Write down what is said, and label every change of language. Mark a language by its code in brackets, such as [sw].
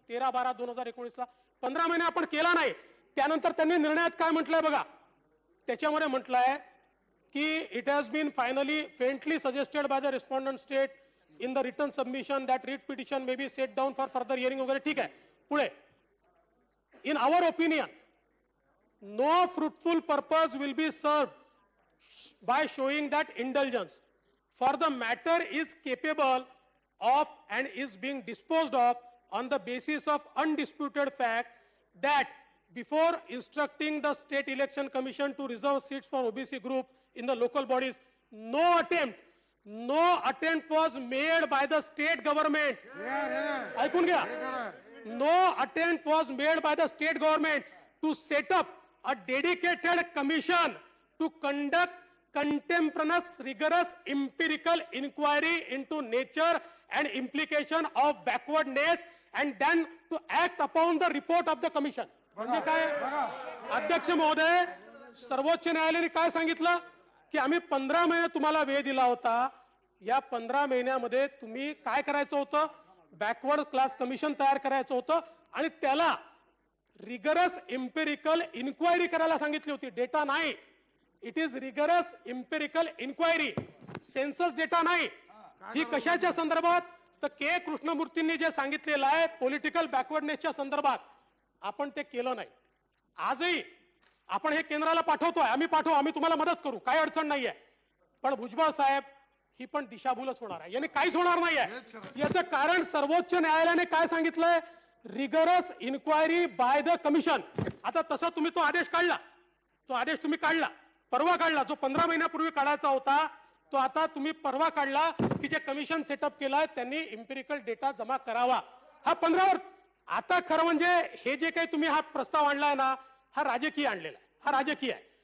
[mr] 13/12/2019 15 महिने आपण केला नाही. त्यानंतर त्यांनी निर्णयात काय म्हटलंय बघा, त्याच्यामध्ये म्हटलंय की [en] It has been finally faintly suggested by the respondent state in the return submission that writ petition may be set down for further hearing वगैरे. [mr] ठीक आहे, पुढे. [en] In our opinion no fruitful purpose will be served by showing that indulgence for the matter is capable of and is being disposed of on the basis of undisputed fact that before instructing the State Election Commission to reserve seats for OBC group in the local bodies, no attempt was made by the state government. [mr] ऐकून घ्या. [en] No attempt was made by the state government to set up a dedicated commission to conduct contemporaneous, rigorous, empirical inquiry into nature and implication of backwardness and then to act upon the report of the commission. [mr] म्हणजे काय अध्यक्ष महोदय, सर्वोच्च न्यायालयाने काय सांगितलं की आम्ही 15 महिने तुम्हाला वेळ दिला होता. या 15 महिन्यामध्ये तुम्ही काय करायचं होतं? बॅकवर्ड क्लास कमिशन तयार करायचं होतं आणि त्याला रिगरस इम्पेरिकल इन्क्वायरी करायला सांगितली होती. डेटा नाही, [en] it is rigorous empirical inquiry, [mr] census data नाही. ही कशाच्या संदर्भात? तर के कृष्णमूर्तींनी जे सांगितलेलं आहे पॉलिटिकल बॅकवर्डनेसच्या संदर्भात, आपण ते केलं नाही. आजही आपण हे केंद्राला पाठवतोय, आम्ही तुम्हाला मदत करू, काही अडचण नाहीये. पण भुजबळ साहेब, ही पण दिशाभूलच होणार आहे, याने काहीच होणार नाहीये. याचं कारण सर्वोच्च न्यायालयाने काय सांगितलंय? [en] Rigorous inquiry by the commission. [mr] आता तसा तुम्ही तो आदेश काढला, तुम्ही काढला, परवा काढला, जो 15 महिन्यापूर्वी काढायचा होता तो आता तुम्ही परवा काढला की जे कमिशन सेटअप केलंय त्यांनी इम्पेरिकल डेटा जमा करावा. हा 15 आता खरं म्हणजे हे जे काही तुम्ही हा प्रस्ताव आणलाय ना, हा राजकीय आणलेला आहे, हा राजकीय आहे.